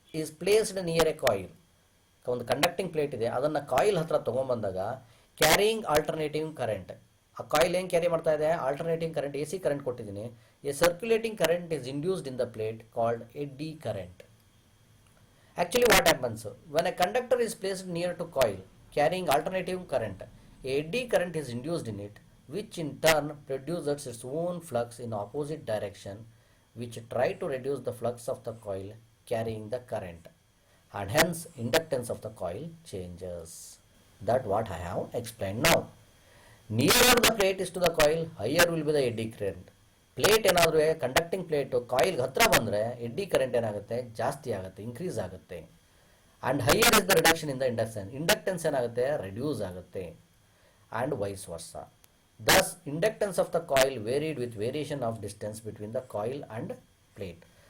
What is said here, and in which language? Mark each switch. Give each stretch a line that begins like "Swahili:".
English: Is placed near a coil.
Kannada: ಒಂದು conducting plate ಇದೆ, ಅದನ್ನು ಕಾಯಿಲ್ ಹತ್ರ ತೊಗೊಂಬಂದಾಗ ಕ್ಯಾರಿಯಿಂಗ್ ಆಲ್ಟರ್ನೇಟಿವ್ ಕರೆಂಟ್, ಆ ಕಾಯಿಲ್ ಏನು ಕ್ಯಾರಿ ಮಾಡ್ತಾ ಇದೆ?
English: Alternating current, A C current ಕೊಟ್ಟಿದ್ದೀನಿ. A circulating current is induced in the plate called eddy current. Actually what happens? When a conductor is placed near to coil carrying alternating current, a eddy current is induced in it, which in turn produces its own flux in opposite direction, which try to reduce the flux of the coil carrying the current, and hence inductance of the coil changes. That what I have explained now. Nearer the plate is to the coil, higher will be the eddy current.
Kannada: Plate ಏನಾದರೂ conducting plate ಕಾಯಿಲ್ಗೆ ಹತ್ರ ಬಂದರೆ eddy current ಏನಾಗುತ್ತೆ? ಜಾಸ್ತಿ ಆಗುತ್ತೆ, increase ಆಗುತ್ತೆ.
English: and higher is the reduction in the inductance,
Kannada: inductance ಏನಾಗುತ್ತೆ? Reduce ಆಗುತ್ತೆ. And wise ವರ್ಸ.
English: Thus inductance of the coil varied with variation of distance between the coil and plate.